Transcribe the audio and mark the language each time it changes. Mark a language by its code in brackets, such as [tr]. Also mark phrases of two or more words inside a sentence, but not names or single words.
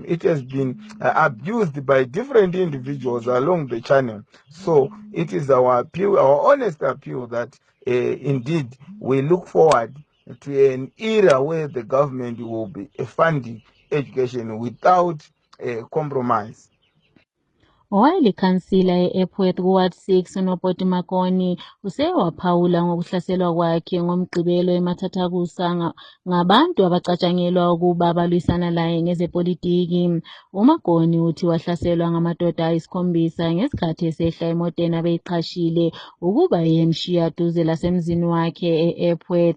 [en] It has been abused by different individuals along the channel. So it is our appeal, our honest appeal, that indeed we look forward to an era where the government will be funding education without compromise. [nd] Owayelikhansila e-Epworth kuWard 6 uNoboti Makoni usewaphawula ngokuhlaselwa kwakhe ngoMgqibelo eMathathakusa ngabantu abacatshangelwa ukuba balwisana laye ngezepolitiki. uMakoni uthi wahlaselwa ngamadoda ayisikhombisa ngesikhathi esehla emoteni abeyiqhashile ukuba yemshiya duze lasemzini wakhe e-Epworth.